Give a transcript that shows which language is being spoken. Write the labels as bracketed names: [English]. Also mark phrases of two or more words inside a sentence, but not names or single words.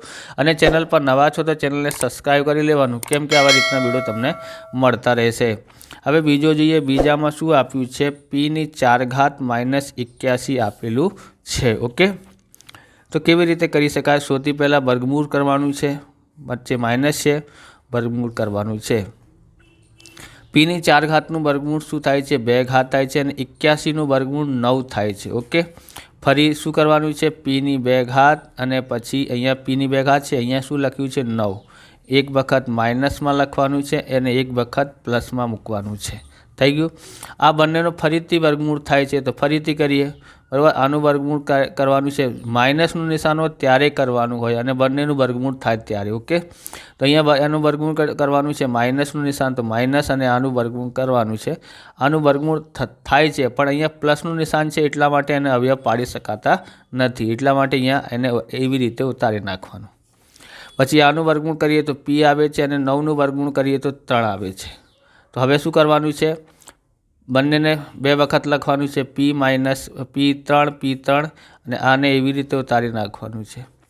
[Gujarati] અને ચેનલ પર નવા છો તો ચેનલને સબસ્ક્રાઈબ કરી લેવાનું કેમ કે આવા રીતના વિડીયો તમને મળતા રહેશે। હવે બીજો જોઈએ, બીજામાં શું આપ્યું છે, પી ની 4 ઘાત માઇનસ 81 આપેલું છે। ઓકે, તો કેવી રીતે કરી શકાય? સૌથી પહેલા વર્ગમૂળ કરવાનું છે, વચ્ચે માઇનસ છે, વર્ગમૂળ કરવાનું છે। પી ની 4 ઘાતનું વર્ગમૂળ શું થાય છે, 2 ઘાત થાય છે અને 81 નું વર્ગમૂળ 9 થાય છે। ઓકે, ફરી શું કરવાનું છે, પી ની 2 ઘાત અને પછી અહીંયા પી ની 2 ઘાત છે, અહીંયા શું લખ્યું છે 9, એક વખત માઇનસમાં લખવાનું છે અને એક વખત પ્લસમાં મૂકવાનું છે। થઈ ગયું। આ બંનેનો ફરીથી વર્ગમૂળ થાય છે તો ફરીથી કરીએ બરાબર। આનું વર્ગમૂળ કરવાનું છે, માઇનસનું નિશાન હોય ત્યારે કરવાનું હોય અને બંનેનું વર્ગમૂળ થાય ત્યારે। ઓકે, તો અહીંયા એનું વર્ગમૂળ કરવાનું છે, માઇનસનું નિશાન તો માઇનસ અને આનું વર્ગમૂળ કરવાનું છે। આનું વર્ગમૂળ થાય છે પણ અહીંયા પ્લસનું નિશાન છે એટલા માટે એને અવયવ પાડી શકાતા નથી, એટલા માટે અહીંયા એને એવી રીતે ઉતારી નાખવાનું। પછી આનું વર્ગમૂળ કરીએ તો p આવે છે અને 9 નું વર્ગમૂળ કરીએ તો 3 આવે છે। તો હવે શું કરવાનું છે, બંનેને 2 વખત લખવાનું છે, p માઇનસ p3 અને આને એવી રીતે ઉતારી નાખવાનું છે।